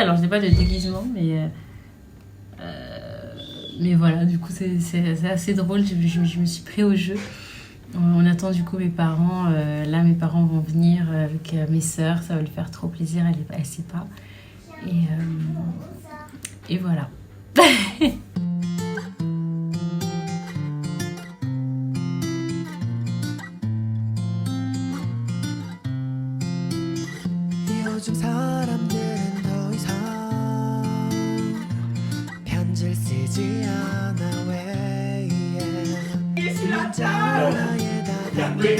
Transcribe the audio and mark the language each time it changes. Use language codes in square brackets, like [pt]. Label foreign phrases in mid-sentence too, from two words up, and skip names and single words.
[fr] Alors, je n'ai pas de déguisement, mais voilà, du coup, c'est assez drôle. Je me suis pris au jeu. On attend du coup mes parents. Là, mes parents vont venir avec mes sœurs. Ça va lui faire trop plaisir. Elle sait pas. Et voilà. [ko] 요즘 사람들은 더 이상 편지를 쓰지 않아 왜 문자 하나에 다